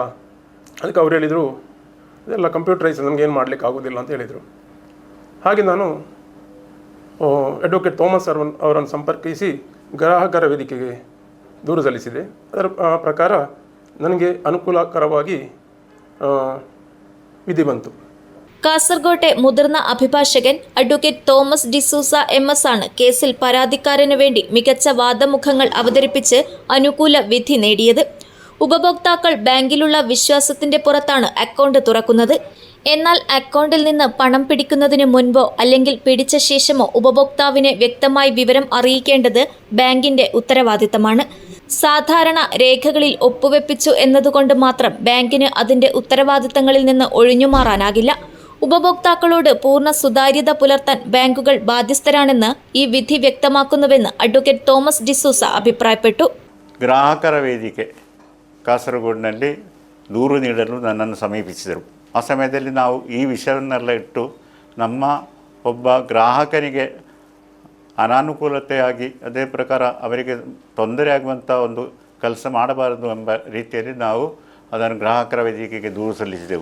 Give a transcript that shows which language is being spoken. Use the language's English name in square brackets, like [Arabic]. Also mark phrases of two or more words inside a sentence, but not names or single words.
[Kannada] ಅದಕ್ಕೆ ಅವ್ರು ಹೇಳಿದರು, ಇದೆಲ್ಲ ಕಂಪ್ಯೂಟರೈಸ್, ನನಗೇನು ಮಾಡಲಿಕ್ಕೆ ಆಗೋದಿಲ್ಲ ಅಂತ ಹೇಳಿದರು. ಹಾಗೆ ನಾನು ಅಡ್ವೊಕೇಟ್ ಥೋಮಸ್ ಅವರನ್ನು ಸಂಪರ್ಕಿಸಿ ಗ್ರಾಹಕರ ವೇದಿಕೆಗೆ ದೂರು ಸಲ್ಲಿಸಿದೆ. ಅದರ ಪ್ರಕಾರ ನನಗೆ ಅನುಕೂಲಕರವಾಗಿ ವಿಧಿ ಬಂತು. [Malayalam] കാസർഗോട്ടെ മുതിർന്ന അഭിഭാഷകൻ അഡ്വക്കേറ്റ് തോമസ് ഡിസൂസ MS ആണ് കേസിൽ പരാതിക്കാരന് വേണ്ടി മികച്ച വാദമുഖങ്ങൾ അവതരിപ്പിച്ച് അനുകൂല വിധി നേടിയത്. ഉപഭോക്താക്കൾ ബാങ്കിലുള്ള വിശ്വാസത്തിന്റെ പുറത്താണ് അക്കൗണ്ട് തുറക്കുന്നത്. എന്നാൽ അക്കൗണ്ടിൽ നിന്ന് പണം പിടിക്കുന്നതിന് മുൻപോ അല്ലെങ്കിൽ പിടിച്ച ശേഷമോ ഉപഭോക്താവിനെ വ്യക്തമായി വിവരം അറിയിക്കേണ്ടത് ബാങ്കിന്റെ ഉത്തരവാദിത്തമാണ്. സാധാരണ രേഖകളിൽ ഒപ്പുവെപ്പിച്ചു എന്നതുകൊണ്ട് മാത്രം ബാങ്കിന് അതിന്റെ ഉത്തരവാദിത്തങ്ങളിൽ നിന്ന് ഒഴിഞ്ഞുമാറാനാകില്ല. ഉപഭോക്താക്കളോട് പൂർണ്ണ സുതാര്യത പുലർത്താൻ ബാങ്കുകൾ ബാധ്യസ്ഥരാണെന്ന് ഈ വിധി വ്യക്തമാക്കുന്നുവെന്ന് അഡ്വക്കേറ്റ് തോമസ് ഡിസൂസ അഭിപ്രായപ്പെട്ടു. [Kannada] ಗ್ರಾಹಕರ ವೇದಿಕೆ ಕಾಸರಗೋಡಿನಲ್ಲಿ ದೂರು ನೀಡಲು ನನ್ನನ್ನು ಸಮೀಪಿಸಿದರು. ಆ ಸಮಯದಲ್ಲಿ ನಾವು ಈ ವಿಷಯವನ್ನೆಲ್ಲ ಇಟ್ಟು ನಮ್ಮ ಒಬ್ಬ ಗ್ರಾಹಕನಿಗೆ ಅನಾನುಕೂಲತೆಯಾಗಿ ಅದೇ ಪ್ರಕಾರ ಅವರಿಗೆ ತೊಂದರೆ ಆಗುವಂಥ ಒಂದು ಕೆಲಸ ಮಾಡಬಾರದು ಎಂಬ ರೀತಿಯಲ್ಲಿ ನಾವು ಅದನ್ನು ಗ್ರಾಹಕರ ವೇದಿಕೆಗೆ ದೂರು ಸಲ್ಲಿಸಿದೆವು.